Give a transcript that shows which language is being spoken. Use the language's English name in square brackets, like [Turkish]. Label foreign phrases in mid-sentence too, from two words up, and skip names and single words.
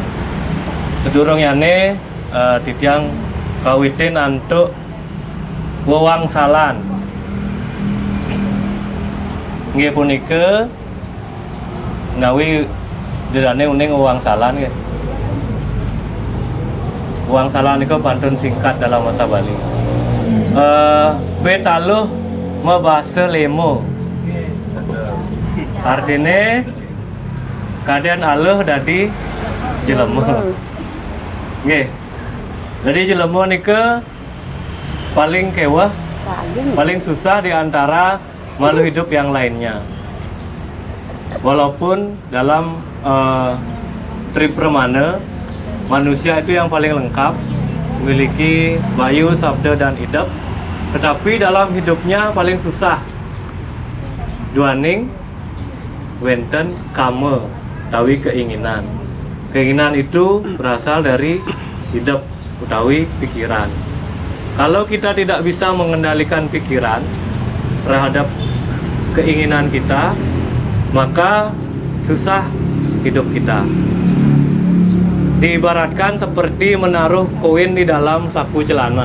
[Balinese] Sedurungyane titiang kawitin antuk wewangsalan. Nggih punika nawi dedane uning wewangsalan nggih. Wewangsalan niku [Indonesian] pantun singkat dalam bahasa Bali. [Balinese] Betaluh mabasa lemo. Artine kadean aluh dadi jelema. Nggih. Jadi jelema nika paling kewah, [Indonesian] paling susah di antara makhluk hidup yang lainnya. Walaupun dalam Tripermana manusia itu yang paling lengkap, memiliki bayu, sabda, dan idep, tetapi dalam hidupnya paling susah. [Balinese] Duaning wenten kame utawi keinginan. [Indonesian] Keinginan itu berasal dari idep utawi pikiran. Kalau kita tidak bisa mengendalikan pikiran terhadap keinginan kita, maka susah hidup kita. Diibaratkan seperti menaruh koin di dalam saku celana.